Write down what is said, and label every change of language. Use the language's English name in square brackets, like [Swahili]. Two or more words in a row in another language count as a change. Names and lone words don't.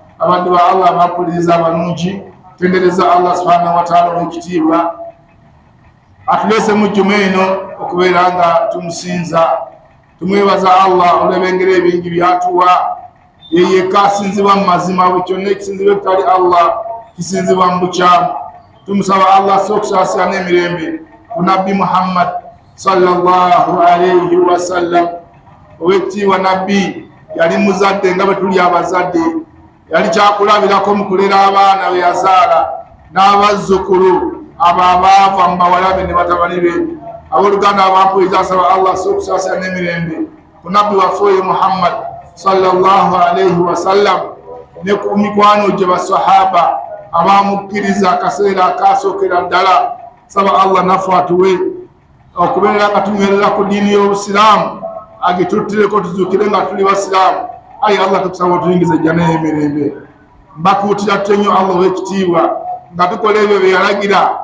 [Ganda] abantu ba Allah bapuliriza abalungi tendereza Allah [Arabic] سبحانه وتعالى [Ganda] w'ekitiibwa atulese mu juma eno okubeera nga tumusinza tumwebaza Allah olw'ebengero ebingi byatuwa yeyekka asinzibwa mu mazima bwe kyonna ekisinzibwa ekitali Allah kisinzibwa mu bukyamu tumusaba Allah sokusaasira n'emirembe ku nabbi Muhammad [Arabic] صلى الله عليه وسلم [Ganda] owekitiibwa nabbi yali muzadde nga bwe tuli abazadde yali kyakulabirako mu kulera abaana be yazaala n'abazzukulu abo abaava mu bawala be ne batabani be abooluganda abampuliriza asaba Allah sokusaasira n'emirembe ku nabbi waffe Muhammad [Arabic] صلى الله عليه وسلم [Ganda] ne ku mikwano gye basahaba abamukkiriza akaseera akasookera ddala saba Allah naffe atuwe okubeera nga tunywerera ku ddiini y'obusiraamu agituttireko tuzuukire nga tuli basiraamu ayi Allah tukusaba otuyingize jjana y'emirembe mbakuutira tte nnyo Allah ow'ekitiibwa nga tukola ebyo bye yalagira